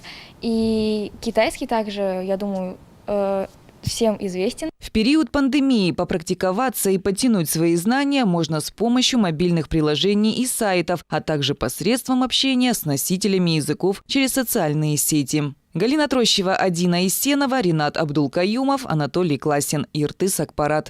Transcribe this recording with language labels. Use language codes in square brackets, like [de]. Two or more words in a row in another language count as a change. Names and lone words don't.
[ru] И китайский также, я думаю, всем известен. В период пандемии попрактиковаться и подтянуть свои знания можно с помощью мобильных приложений и сайтов, а также посредством общения с носителями языков через социальные сети. Галина Трощева, Адина Исенова, Ринат Абдулкаюмов, Анатолий Класин, Иртыс Акпарат.